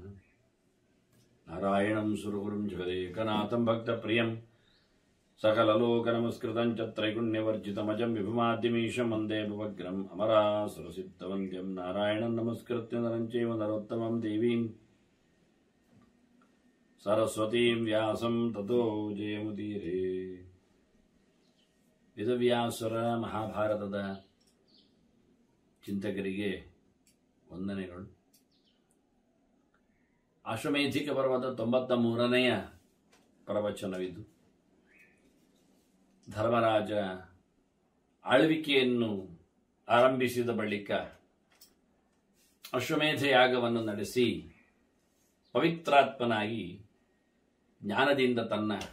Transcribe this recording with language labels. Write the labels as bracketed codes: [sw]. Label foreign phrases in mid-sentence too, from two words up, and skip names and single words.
[sa] नारायणं सुरगुरुं जगदेकनाथं भक्तप्रियं सकललोकनमस्कृतं च त्रैगुण्यवर्जितमजं विभुमाद्यमीशं वन्दे भवग्रम् अमरासुरसिद्धवन्द्यं नारायणं नमस्कृत्य नरं चैव नरोत्तमं देवीं सरस्वतीं व्यासं ततो जयमुदीरे। [kn] ವೇದವ್ಯಾಸರ ಮಹಾಭಾರತದ ಚಿಂತಕರಿಗೆ ವಂದನೆಗಳು. ಆಶ್ವಮೇಧಿಕ ಪರ್ವದ 93ನೆಯ ಪ್ರವಚನವಿದು. ಧರ್ಮರಾಜ ಆಳ್ವಿಕೆಯನ್ನು ಆರಂಭಿಸಿದ ಬಳಿಕ ಅಶ್ವಮೇಧ ಯಾಗವನ್ನು ನಡೆಸಿ ಪವಿತ್ರಾತ್ಮನಾಗಿ ಜ್ಞಾನದಿಂದ ತನ್ನ